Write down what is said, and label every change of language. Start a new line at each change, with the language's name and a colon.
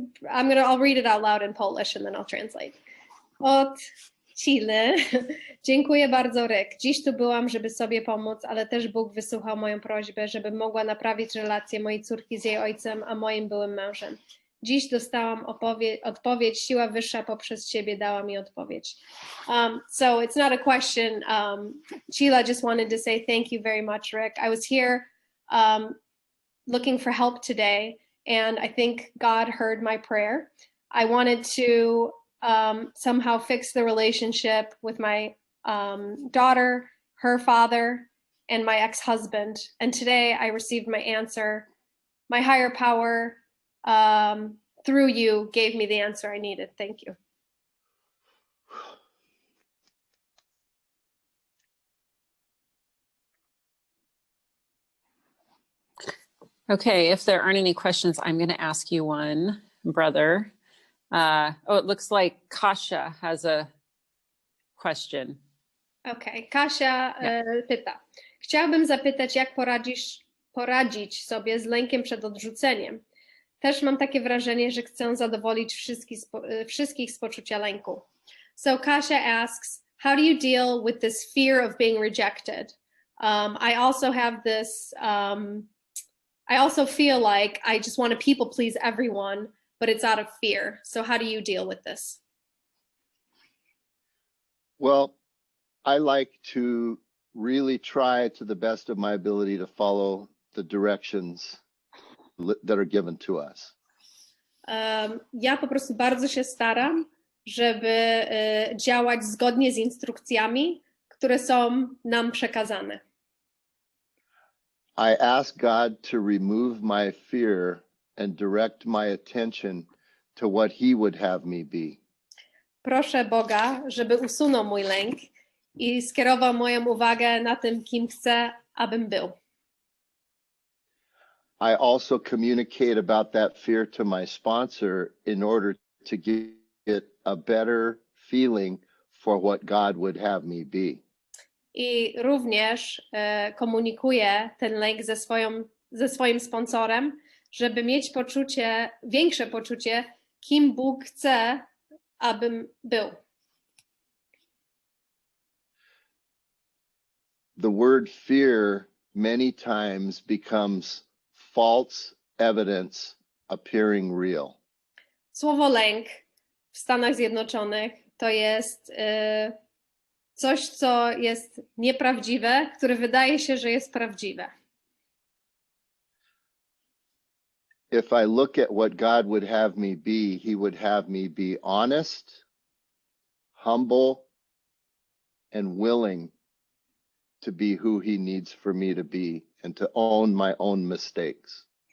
English: I'll read it out loud in Polish and then I'll translate.
Polish: Od Chile. Dziękuję bardzo, Rick. Dziś tu byłam, żeby sobie pomóc, ale też Bóg wysłuchał moją prośbę, żebym mogła naprawić relację mojej córki z jej ojcem, a moim byłym mężem. Dziś dostałam odpowiedź, siła wyższa poprzez Ciebie dała mi odpowiedź.
English: So it's not a question. Sheila just wanted to say thank you very much, Rick. I was here looking for help today, and I think God heard my prayer. I wanted to somehow fix the relationship with my daughter, her father, and my ex-husband. And today I received my answer. My higher power, through you, gave me the answer I needed. Thank you. Okay, if there aren't any questions, I'm going to ask you one, brother. It looks like Kasia has a question.
Polish: Okej, Kasia pyta. Chciałabym zapytać, jak poradzić sobie z lękiem przed odrzuceniem. Też mam takie wrażenie, że chcę zadowolić wszystkich z poczucia lęku.
English: So Kasia asks, how do you deal with this fear of being rejected? I also have this, I also feel like I just want to people please everyone, but it's out of fear. So how do you deal with this? Well, I like to really try to the best of my ability to follow the directions that are given to us.
Polish: Ja po prostu bardzo się staram, żeby działać zgodnie z instrukcjami, które są nam przekazane.
English: I ask God to remove my fear and direct my attention to what He would have me be.
Polish: Proszę Boga, żeby usunął mój lęk i skierował moją uwagę na tym, kim chcę, abym był.
English: I also communicate about that fear to my sponsor in order to get a better feeling for what God would have me be.
Polish: I również komunikuję ten lęk ze swoim sponsorem, żeby mieć większe poczucie, kim Bóg chce, abym był.
English: The word fear many times becomes false evidence appearing real.
Polish: Słowo lęk w Stanach Zjednoczonych to jest coś, co jest nieprawdziwe, które wydaje się, że jest prawdziwe.
English: If I look at what God would have me be, He would have me be honest, humble, and willing to be who He needs for me to be and to own my own mistakes.